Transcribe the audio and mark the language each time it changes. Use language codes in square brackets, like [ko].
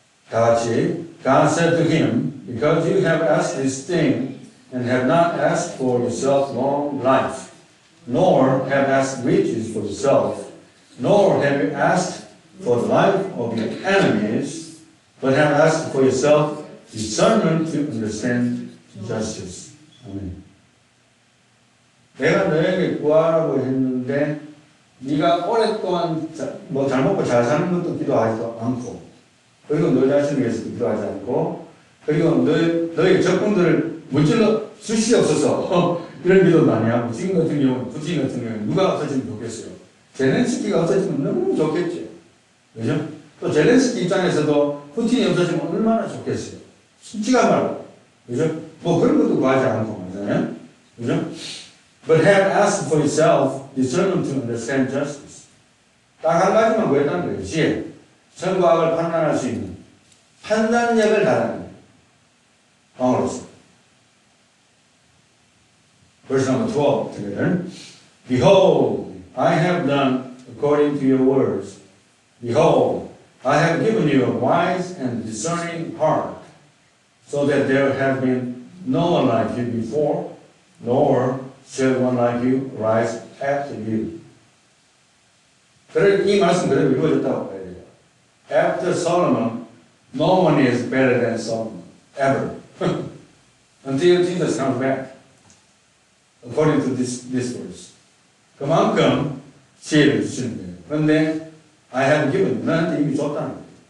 [ko] 다 같이 [en] God said to him, because you have asked this thing and have not asked for yourself long life, nor have asked riches for yourself, nor have you asked for the life of your enemies, but have asked for yourself discernment to understand justice. [ko] 아멘. 내가 너에게 구하라고 했는데 네가 오랫동안 뭐 잘 먹고 잘 사는 것도 기도하지도 않고 그리고 너 자신을 위해서도 기도하지 않고 그리고 너의 적군들을 물질로 주시옵소서 이런 기도도 많이 하고 지금 같은 경우는 푸틴 같은 경우는 누가 없어지면 좋겠어요. 젤렌스키가 없어지면 너무 좋겠죠. 그죠? 또 젤렌스키 입장에서도 푸틴이 없어지면 얼마나 좋겠어요. 솔직한 말로. 그죠? 뭐 그런 것도 구하지 않고 말이잖아요. 그죠? [en] But have asked for yourself discernment to understand justice. [ko] 딱 한 가지만 구했다는 거예요. 지혜. 선과 악을 판단할 수 있는 판단력을 달하는 거예요. 왕으로서. [en] Verse number 12 together. Behold, I have done according to your words. Behold, I have given you a wise and discerning heart, so that there has been no one like you before, nor shall one like you rise after you. [ko] 이 말씀 그대로 이루어졌다고 봐야 돼요. [en] After Solomon, no one is better than Solomon, ever. Until Jesus comes back. According to this verse. [ko] 그만큼 지혜를 주시는 거예요. 그런데 [en] I have given. [ko] 너한테 이미 줬다는 거예요.